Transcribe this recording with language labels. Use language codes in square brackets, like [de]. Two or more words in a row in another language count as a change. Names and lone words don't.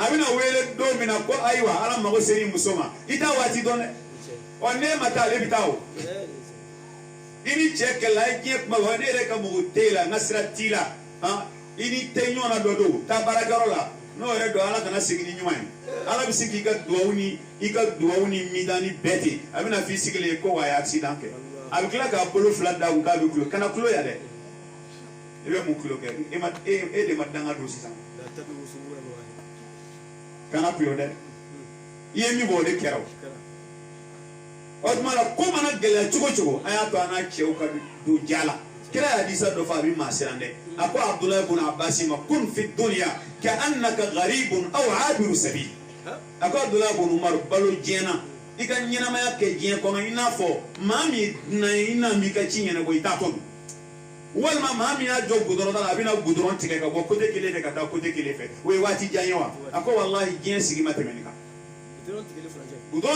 [bm] bɛna wele don min na ko ayiwa Ala mago sera i muso ma i t'a waati dɔn dɛ ɔ n'e ma taa ale bɛ taa o i ni cɛ kɛlɛ a ye diɲɛ kuma fɔ ne yɛrɛ ka mɔgɔ t'e la n ka sira t'i la i ni tɛ ɲɔgɔn na dɔ don taa baarakɛyɔrɔ la n'o yɛrɛ don Ala kana segin ni ɲuman ye Ala bɛ se k'i ka duwawu ni midani bɛɛ ten a bɛna f'i sigilen ko wa a ye accident kɛ a bɛ tila k'a bolo fila da kun k'a bɛ kulo kana kulo ya dɛ i bɛ mun kulo kɛ e de ma danga don sisan kana kulo dɛ i ye min bɔ o de kɛra o tuma la ko mana gɛlɛya cogo cogo an y'a to an n'a cɛw ka don ja la kira ye hadisa dɔ fɔ a bɛ maa siran dɛ a ko Abdulayi ibn Abbas ma [ar] كن في الدنيا كأنك غريب أو عابر سبيل [bm] a ko Abdulayi ibn Umar balo diɲɛ na i ka ɲɛnamaya kɛ diɲɛ kɔnɔ i n'a fɔ maa min dunan ye i n'a m'i ka ci ɲɛnabɔ i t'a tɔ dun walima maa min y'a jɔ gudɔrɔn da la a bɛna gudɔrɔn tigɛ ka bɔ côté kelen fɛ ka taa côté kelen fɛ o ye waati jan ye wa a ko walahi diɲɛ sigi ma tɛmɛ nin kan gudɔrɔn